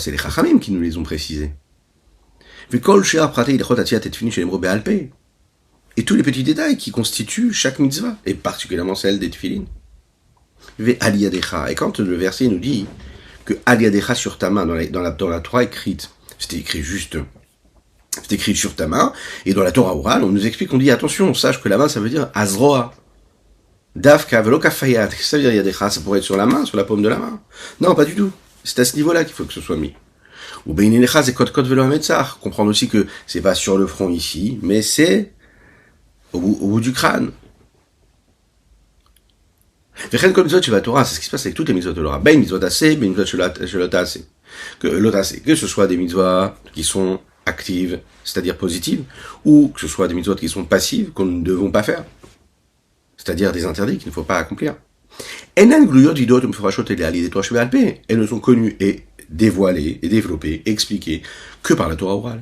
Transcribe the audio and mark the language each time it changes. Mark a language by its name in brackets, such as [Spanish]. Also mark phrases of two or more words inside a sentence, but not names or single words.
[French] C'est les Chachamim qui nous les ont précisés. Et tous les petits détails qui constituent chaque mitzvah, et particulièrement celle des tefillin. Et quand le verset nous dit que Aliadecha sur ta main, dans la Torah écrite, c'était écrit sur ta main, et dans la Torah orale, on nous explique, on dit attention, sache que la main ça veut dire Azroa. [Hebrew] דווקא, ולא כפיית. [French] Qu'est-ce que ça veut dire Yadecha? Ça pourrait être sur la main, sur la paume de la main. Non, pas du tout. C'est à ce niveau-là qu'il faut que ce soit mis. Ou Beininecha, c'est [Hebrew] קוד ולא המצח. [French] Comprendre aussi que c'est pas sur le front ici, mais c'est au bout du crâne. [Hebrew] וכן כל מצוות של תורה, [French] c'est ce qui se passe avec toutes les mitzvot de Torah. [Hebrew] בין מצוות עשה, בין מצוות של עשה. [French] Que ce soit des mitzvot qui sont actives, c'est-à-dire positives, ou que ce soit des mitzvot qui sont passives, qu'on ne devons pas faire. C'est-à-dire des interdits qu'il ne faut pas accomplir. Elles ne sont connues et dévoilées, et développées, et expliquées que par la Torah orale.